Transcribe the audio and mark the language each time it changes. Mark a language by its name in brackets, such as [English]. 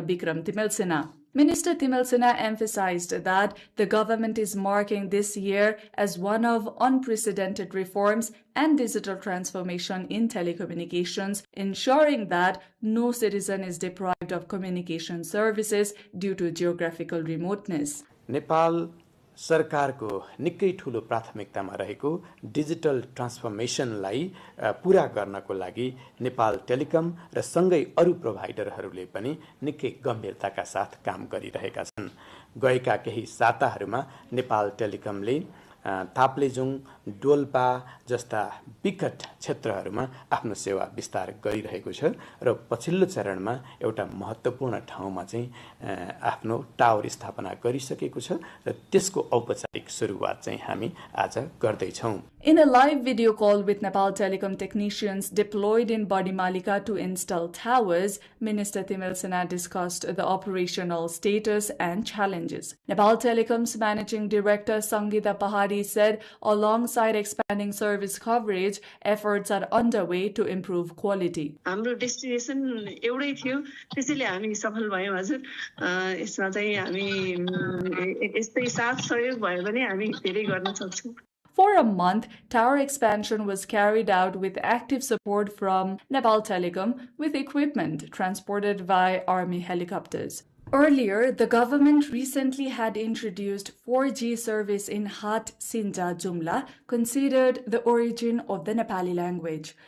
[English] Bikram Timelsena. Minister Timelsena emphasized that the government is marking this year as one of unprecedented reforms and digital transformation in telecommunications, ensuring that no citizen is deprived of communication services due to geographical remoteness. [Nepali] Nepal सरकारको निकै ठूलो प्राथमिकतामा रहेको digital ट्रान्सफर्मेसनलाई पूरा गर्नको लागि Nepal telecom र सँगै अरु प्रोभाइडरहरूले पनि निकै गम्भीरताका साथ काम गरिरहेका छन्। गएका केही साताहरूमा नेपाल टेलिकमले ताप्लेजुङ, डोल्पा जस्ता विकट क्षेत्रहरूमा आफ्नो सेवा विस्तार गरिरहेको छ र पछिल्लो चरणमा एउटा महत्त्वपूर्ण ठाउँमा चाहिँ आफ्नो टावर स्थापना गरिसकेको छ र त्यसको औपचारिक सुरुवात चाहिँ हामी आज गर्दै छौं। [English] In a live video call with Nepal Telecom technicians deployed in Badimalika to install towers, Minister Timelsena discussed the operational status and challenges. Nepal Telecom's Managing Director Sangeeta Pahari said alongside expanding service coverage, efforts are underway to improve quality. [Nepali] हाम्रो destination एउटै थियो, त्यसैले हामी सफल भयौं हजुर। यसमा चाहिँ हामी यस्तै साथ सहयोग भयो भने हामी धेरै गर्न सक्छौं। [English] For a month, tower expansion was carried out with active support from Nepal Telecom with equipment transported by army helicopters. Earlier, the government recently had introduced 4G service in Hat Sinja Jumla, considered the origin of the Nepali language.